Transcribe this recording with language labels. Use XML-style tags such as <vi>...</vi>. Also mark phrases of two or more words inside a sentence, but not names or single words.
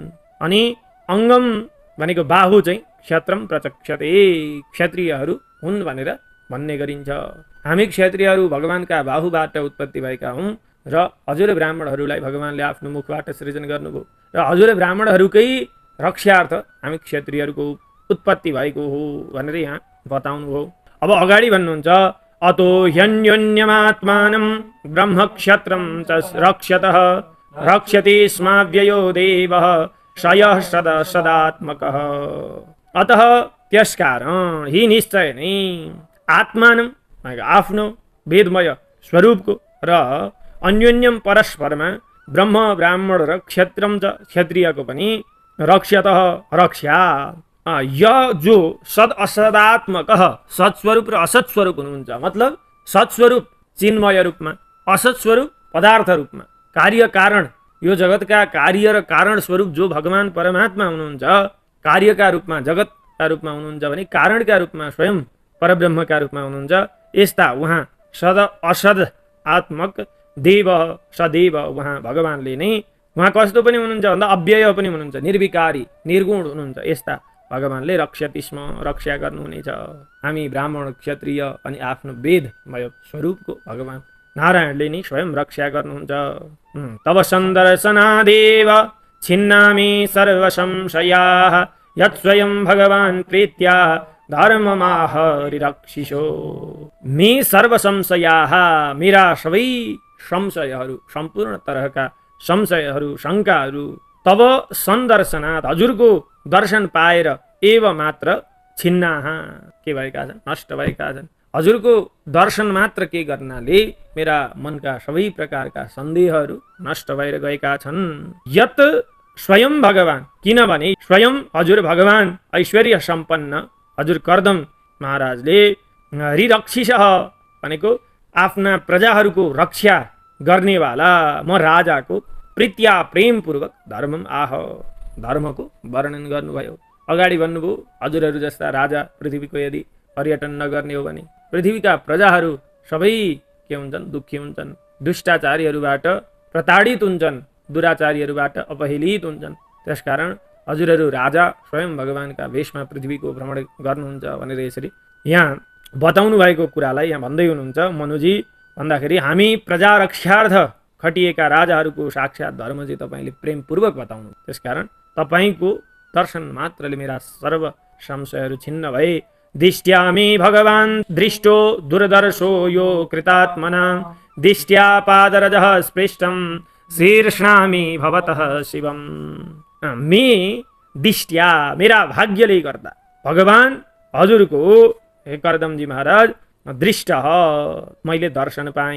<ne>अनि अङ्गम भनेको बाहु चाहिँ</ne> <sa>क्षत्रम प्रचक्षते</sa> <ne>क्षत्रियहरू हुन् भनेर भन्ने गरिन्छ। हामी क्षत्रियहरू भगवानका बाहुबाट उत्पत्ति भएका हौँ र हजुर ब्राह्मणहरूलाई भगवानले आफ्नो मुखबाट सृजन गर्नुभयो र हजुर ब्राह्मणहरूकै रक्षार्थ हामी क्षत्रियहरूको उत्पत्ति भएको हो भनेर यहाँ बताउनुभयो। अब अगाडि भन्नुहुन्छ</ne> <sa>अतो ह्यन्योन्यमात्मानं ब्रह्म क्षत्रं च रक्षतः रक्षति स्माव्ययो देवः सयः सदात्मकः।</sa> <ne>अतः त्यसकारण हि निश्चय नै आत्मानं आफ्नो वेदमय स्वरूपको र अन्योन्यम परस्परमा ब्रह्म ब्राह्मण र क्षत्रम च क्षत्रियको पनि रक्षतः रक्षा य जो सद असदात्मक सत्स्वरूप र असत स्वरूप हुनुहुन्छ। मतलब सत्स्वरूप चिन्मय रूपमा, असत स्वरूप पदार्थ रूपमा, कार्य कारण यो जगतका कार्य र कारण स्वरूप जो भगवान परमात्मा हुनुहुन्छ, कार्यका रूपमा जगतका रूपमा हुनुहुन्छ भने कारणका रूपमा स्वयं परब्रह्मका रूपमा हुनुहुन्छ। यस्ता उहाँ सद असद आत्मक देव सदैव उहाँ भगवानले नै उहाँ कस्तो पनि हुनुहुन्छ भन्दा अव्यय पनि हुनुहुन्छ, निर्विकारी निर्गुण हुनुहुन्छ। यस्ता भगवानले</ne> <sa>रक्षति स्म</sa> <ne>रक्षा गर्नुहुनेछ। हामी ब्राह्मण क्षत्रिय अनि आफ्नो वेदमय स्वरूपको भगवान नारायणले नै स्वयं रक्षा गर्नुहुन्छ।</ne> <sa>तव सन्दर्शनादेव छिन्नामि सर्व संशयाः यत् स्वयं भगवान् प्रीत्या धर्ममाहरिरक्षिषो। मे सर्व संशयाः</sa> <ne>मेरा सबै संशयहरू सम्पूर्ण तरहका संशयहरू शङ्काहरू</ne> <sa>तब सन्दर्शनात्</sa> <ne>हजुरको दर्शन पाएर एव मात्र छिन्नाः के भएका छन् नष्ट भएका छन्। हजुरको दर्शन मात्र के गर्नाले मेरा मनका सबै प्रकारका सन्देहहरू नष्ट भएर गएका छन्। यत स्वयं भगवान किनभने स्वयं हजुर भगवान ऐश्वर्य सम्पन्न हजुर कर्दम महाराजले हरिरक्षिषः भनेको आफ्ना प्रजाहरूको रक्षा गर्नेवाला म राजाको प्रीत्या प्रेमपूर्वक</ne> <sa>धर्मम आह</sa> <ne>धर्मको वर्णन गर्नुभयो। अगाडि भन्नुभयो हजुरहरू जस्ता राजा पृथ्वीको यदि पर्यटन नगर्ने हो भने पृथ्वीका प्रजाहरू सबै के हुन्छन् दुःखी हुन्छन्, दुष्टाचारीहरूबाट प्रताडित हुन्छन्, दुराचारीहरूबाट अपहेलित हुन्छन्। त्यसकारण हजुरहरू राजा स्वयं भगवानका वेशमा पृथ्वीको भ्रमण गर्नुहुन्छ भनेर यसरी यहाँ बताउनु भएको कुरालाई यहाँ भन्दै हुनुहुन्छ मनुजी भन्दाखेरि हामी प्रजा रक्षार्थ खटिएका राजाहरूको साक्षात धर्म चाहिँ तपाईँले प्रेमपूर्वक बताउनु। त्यसकारण तपाईँको दर्शन मात्रले मेरा सर्व संशयहरू छिन्न भए।</ne> <sa>दिष्ट्या मे भगवान् दृष्टो दुर्दर्शो यो कृतात्मना दिष्ट्या पादरजः स्पृष्टं शीर्ष्णामि भवतः शिवम्। मे दिष्ट्या</sa> <ne>मेरा भाग्यले गर्दा भगवान हजुरको हे कर्दमजी महाराज दृष्ट मैले दर्शन पाएँ।</ne>